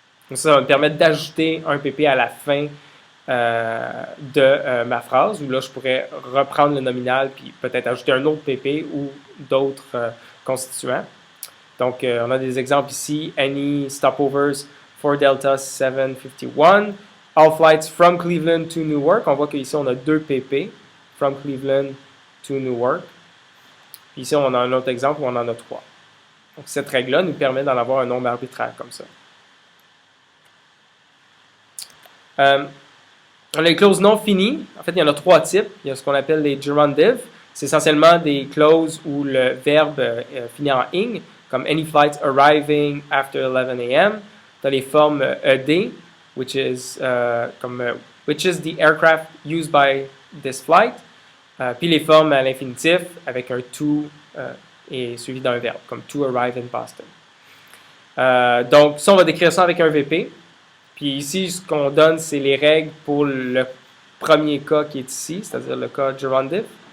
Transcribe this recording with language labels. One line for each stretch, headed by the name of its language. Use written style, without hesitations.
French: Donc ça va me permettre d'ajouter un PP à la fin de ma phrase, où là, je pourrais reprendre le nominal puis peut-être ajouter un autre PP ou d'autres constituants. Donc, on a des exemples ici.
English: Any stopovers for Delta 751. All flights from Cleveland to Newark.
French: On voit qu'ici, on a deux PP.
English: From Cleveland to Newark.
French: Puis ici, on a un autre exemple où on en a trois. Donc, cette règle-là nous permet d'en avoir un nombre arbitraire comme ça. On a les clauses non finies. En fait, il y en a trois types. Il y a ce qu'on appelle les gerundives. C'est essentiellement des clauses où le verbe finit en ing, comme
English: any flights arriving after 11 a.m.
French: Tu as les formes
English: ED, which is the aircraft used by this flight.
French: Puis les formes à l'infinitif avec un to et suivi d'un verbe, comme
English: to arrive in Boston.
French: Donc, ça, on va décrire ça avec un VP. Puis ici, ce qu'on donne, c'est les règles pour le premier cas qui est ici, c'est-à-dire le cas gerundive.